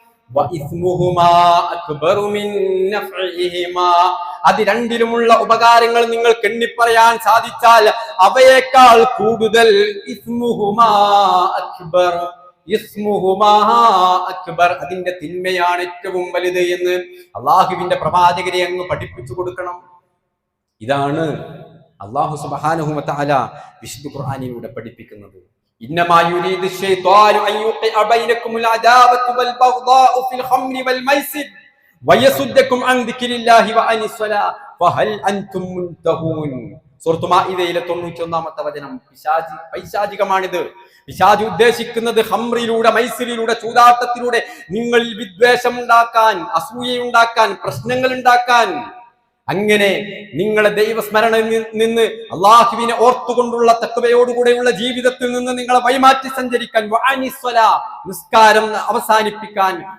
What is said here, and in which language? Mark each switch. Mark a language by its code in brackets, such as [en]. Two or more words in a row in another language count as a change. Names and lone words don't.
[ml] അത് രണ്ടിലുമുള്ള ഉപകാരങ്ങൾ നിങ്ങൾക്ക് എണ്ണിപ്പറയാൻ സാധിച്ചാൽ അവയേക്കാൾ കൂടുതൽ അതിന്റെ തിന്മയാണ് ഏറ്റവും വലുത് എന്ന് അള്ളാഹുവിന്റെ പ്രവാചകരെ അങ്ങ് പഠിപ്പിച്ചു കൊടുക്കണം. ഇതാണ് അല്ലാഹു [ar] سبحانه وتعالى [ml] വിശുദ്ധ ഖുർആനിലൂടെ പഠിപ്പിക്കുന്നത്. [ar] إنما يريد الشيطان أن يوقع بينكم العداوة والبغضاء في الخمر والميسر ويصدكم عن ذكر الله وعن الصلاة فهل أنتم منتهون. [ml] സൂറത്ത് മാഇദയിലെ 91-ാമത്തെ വചനം. പൈശാചികമാണിത്. പിശാച് ഉദ്ദേശിക്കുന്നത് ഖംറിലൂടെ, മൈസിറിലൂടെ, ചൂതാട്ടത്തിലൂടെ നിങ്ങളിൽ വിദ്വേഷം ഉണ്ടാക്കാൻ, അസൂയയുണ്ടാക്കാൻ, പ്രശ്നങ്ങൾ ഉണ്ടാക്കാൻ. അങ്ങനെ നിങ്ങളെ ദൈവസ്മരണയിൽ നിന്ന് അള്ളാഹുവിനെ ഓർത്തുകൊണ്ടുള്ള തഖ്വയോടുകൂടെയുള്ള ജീവിതത്തിൽ നിന്ന് നിങ്ങളെ വഴിമാറ്റി സഞ്ചരിക്കാൻ, നിസ്കാരം അവസാനിപ്പിക്കാൻ.